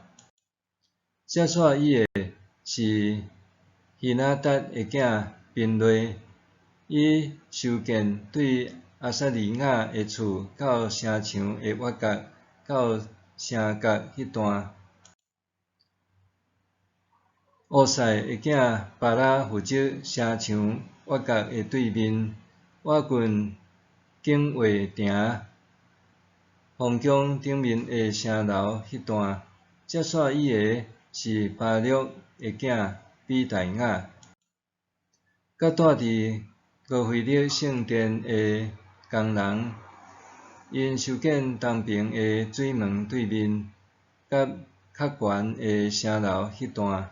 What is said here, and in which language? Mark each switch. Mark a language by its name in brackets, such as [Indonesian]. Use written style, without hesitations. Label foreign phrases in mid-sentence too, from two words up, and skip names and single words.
[Min Nan Chinese] 接续伊个是希那达个囝宾类，伊修建对阿撒利亚个厝到城墙个挖角到城角迄段。乌塞个囝巴拉负责城墙挖角个对面瓦郡警卫亭方宫顶面个城楼迄段。接续伊个是巴录个囝比大雅，甲住伫高菲勒圣殿个工人，因修建东边个水门对面甲较悬个城楼迄段。